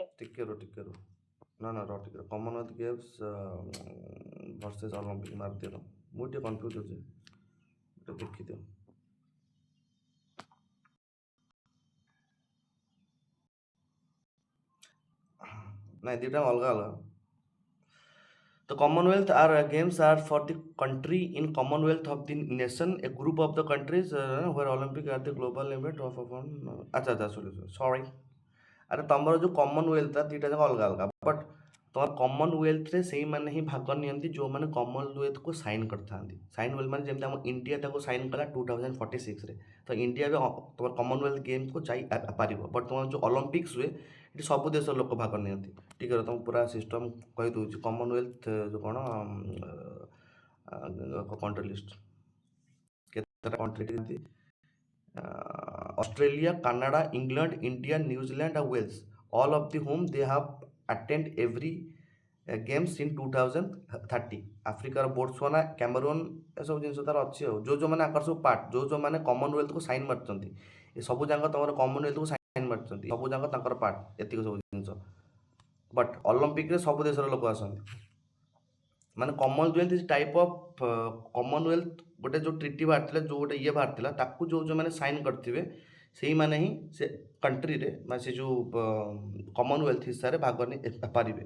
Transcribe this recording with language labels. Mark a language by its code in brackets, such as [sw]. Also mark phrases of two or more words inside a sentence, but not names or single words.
[or] ଟିକେ ରୁହ ନା ଟିକେ କମନୱେଲ୍ଥ ଗେମ୍ସ ଭର୍ସେସ୍ ଅଲିମ୍ପିକ ମାରିଦିଅ। ମୁଁ ଟିକେ କନଫ୍ୟୁଜ୍ ଅଛି, ଟିକେ ଦେଖିଦିଅ। ନାଇଁ, ଦୁଇଟା ଅଲଗା ଅଲଗା। [en] The Commonwealth Games are for the country in Commonwealth of the nation, a group of the countries where Olympic are the global event of अच्छा sorry। [or] ଆରେ ତମର ଯେଉଁ କମନୱେଲ୍ଥଟା ଦୁଇଟା ଯାକ ଅଲଗା ଅଲଗା, ବଟ୍ ତମର କମନୱେଲ୍ଥରେ ସେଇମାନେ ହିଁ ଭାଗ ନିଅନ୍ତି ଯେଉଁମାନେ କମନୱେଲ୍ଥକୁ ସାଇନ୍ କରିଥାନ୍ତି। ସାଇନ୍ ମାନେ ଯେମିତି ଆମ ଇଣ୍ଡିଆ ତାକୁ ସାଇନ୍ କଲା 2046ରେ, ତ ଇଣ୍ଡିଆ ବି ତମର କମନୱେଲ୍ଥ ଗେମ୍ସକୁ ଯାଇପାରିବ। ବଟ୍ ତମର ଯେଉଁ ଅଲିମ୍ପିକ୍ସ ହୁଏ ଏଠି ସବୁ ଦେଶର ଲୋକ ଭାଗ ନିଅନ୍ତି। ଠିକ୍ ଅଛି, ତମକୁ ପୁରା ସିଷ୍ଟମ୍ କହିଦେଉଛି। କମନୱେଲ୍ଥ ଯେଉଁ କ'ଣ କଣ୍ଟ୍ରି ଲିଷ୍ଟ, କେତେଟା କଣ୍ଟ୍ରି ଯେମିତି [en] Australia, Canada, England, India, New Zealand and Wales, all of the whom they have attend every games in 2030. [or] ଆଫ୍ରିକାର ବୋଟ୍ସୱାନା, କ୍ୟାମେରୁନ୍ ଏସବୁ ଜିନିଷ ତାର ଅଛି। ଆଉ ଯେଉଁମାନେ ଆଙ୍କର ସବୁ ପାର୍ଟ, ଯେଉଁମାନେ କମନୱେଲ୍ଥକୁ ସାଇନ୍ ମାରିଛନ୍ତି, ଏ ସବୁ ଯାକ ତମର କମନୱେଲ୍ଥକୁ ସାଇନ୍ ମାରିଛନ୍ତି, ସବୁ ଯାକ ତାଙ୍କର ପାର୍ଟ, ଏତିକି ସବୁ ଜିନିଷ। ବଟ୍ ଅଲିମ୍ପିକରେ ସବୁ ଦେଶର ଲୋକ ଆସନ୍ତି। ମାନେ [en] Commonwealth is type of Commonwealth [or] ଗୋଟେ ଯେଉଁ ଟ୍ରିଟି ବାହାରିଥିଲା, ଯେଉଁ ଗୋଟେ ଇଏ ବାହାରିଥିଲା, ତାକୁ ଯେଉଁମାନେ ସାଇନ୍ କରିଥିବେ ସେଇମାନେ ହିଁ ସେ କଣ୍ଟ୍ରିରେ, ମାନେ ସେ ଯେଉଁ କମନୱେଲ୍ଥ ହିସାବରେ ଭାଗ ନେଇପାରିବେ।